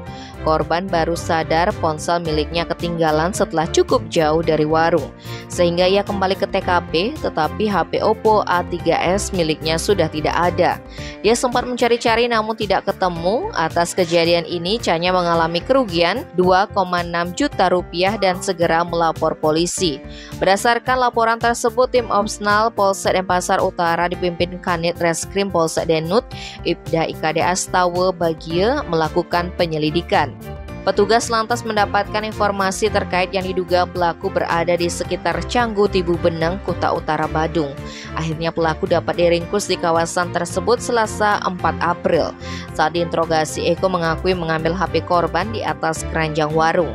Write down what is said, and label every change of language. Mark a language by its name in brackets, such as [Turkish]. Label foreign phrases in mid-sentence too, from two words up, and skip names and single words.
[Indonesian] Korban baru sadar ponsel miliknya ketinggalan setelah cukup jauh dari warung, sehingga ia kembali ke TKP, tetapi HP Oppo A3s miliknya sudah tidak ada. Dia sempat mencari-cari namun tidak ketemu. Atas kejadian ini, Chanya mengalami kerugian 2,6 juta rupiah dan segera melapor polisi. Berdasarkan laporan tersebut, tim Opsnal Polsek Denpasar Utara dipimpin Kanit Reskrim Polsek Denut, Ibda IKD Astawa Bagia melakukan penyelidikan. Petugas lantas mendapatkan informasi terkait yang diduga pelaku berada di sekitar Canggu Tibu Beneng, Kuta Utara, Badung. Akhirnya pelaku dapat diringkus di kawasan tersebut Selasa 4 April. Saat diinterogasi, Eko mengakui mengambil HP korban di atas keranjang warung.